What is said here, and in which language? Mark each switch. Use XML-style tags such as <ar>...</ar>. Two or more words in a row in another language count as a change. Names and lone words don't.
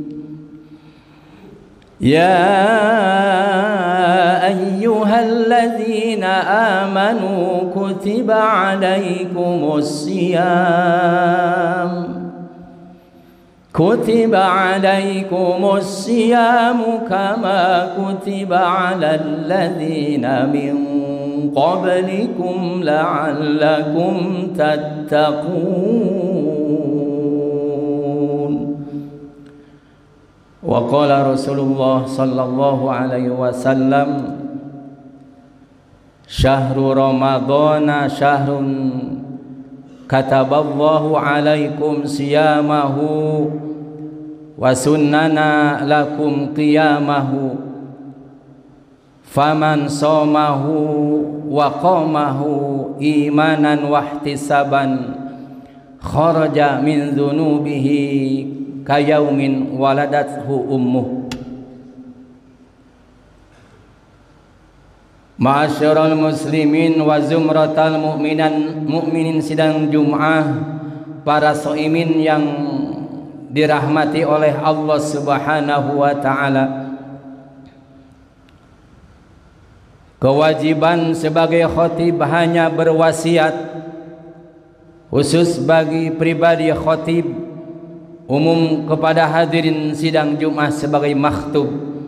<ar>يا أيها الذين آمنوا كتب عليكم الصيام كما كتب على الذين من قبلكم لعلكم تتقون. وقال رسول الله صلى الله عليه وسلم: شهر رمضان شهر كتب الله عليكم صيامه وسننت لكم قيامه فمن صامه وقامه إيمانا واحتسابا خرج من ذنوبه كيوم ولدته أمه. معاشر المسلمين وزمرة المؤمنين</ar> <id>sidang Jum'ah, para soimin yang dirahmati oleh Allah</id> <ar>سبحانه وتعالى.</ar> <id>Kewajiban sebagai khatib hanya berwasiat khusus bagi pribadi khatib, umum kepada hadirin sidang Jum'ah sebagai makhtub.</id>